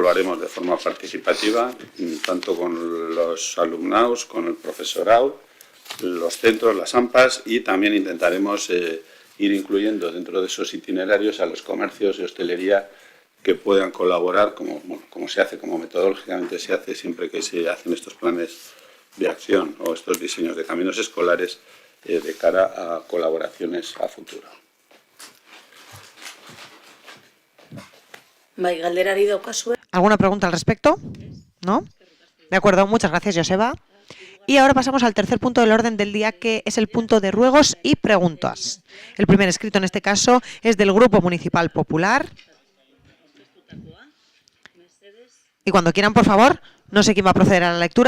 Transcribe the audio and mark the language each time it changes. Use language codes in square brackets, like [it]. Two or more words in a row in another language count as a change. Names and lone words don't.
[es] lo haremos de forma participativa, tanto con los alumnados, con el profesorado, los centros, las AMPAs, y también intentaremos ir incluyendo dentro de esos itinerarios a los comercios y hostelería que puedan colaborar, como se hace, como metodológicamente se hace siempre que se hacen estos planes de acción o estos diseños de caminos escolares de cara a colaboraciones a futuro. [eu] Bai, galderari daukazue. [es] ¿Alguna pregunta al respecto? ¿No? De acuerdo, muchas gracias, Joseba. Y ahora pasamos al tercer punto del orden del día, que es el punto de ruegos y preguntas. El primer escrito en este caso es del Grupo Municipal Popular. Y cuando quieran, por favor, no sé quién va a proceder a la lectura.